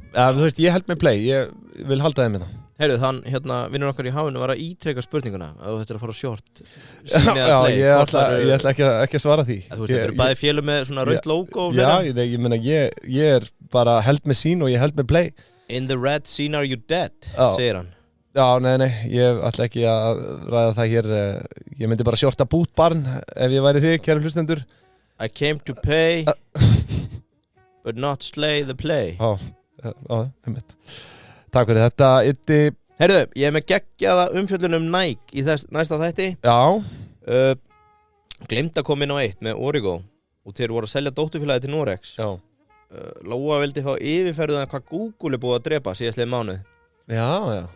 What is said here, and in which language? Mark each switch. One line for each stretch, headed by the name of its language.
Icelandic: Þú veist, ég held með Play, ég vil halda þeim með það. Heyrðu, hérna, vinnur okkar í hafinu var að ítreka spurninguna að þú ættir að fara á short. Já, ég ætla ekki að svara því. Þú veist, þetta eru bæði félum með svona rautt logo og fleira. Já, ég meina, ég er bara held með sín og ég held með Play.
English: In the red scene are you dead,
Icelandic: segir hann. Já, nei, ég ætla ekki að ræða það hér. Ég myndi bara shorta bootbarn ef ég væri þig, kæru hlustendur.
English: I came to pay, but not slay the play.
Icelandic: Einmitt. Takk fyrir þetta, Iddi. Heyrðu, ég er með geggjaða umfjöllun Nike í næsta þætti. Já. Gleymd að koma inn á eitt með Origo og þeir voru að selja dótturfélagið til Norex. Já. Lóa vildi fá yfirferðuðan hvað Google er búið að drepa síðastliðið mánuð. Já.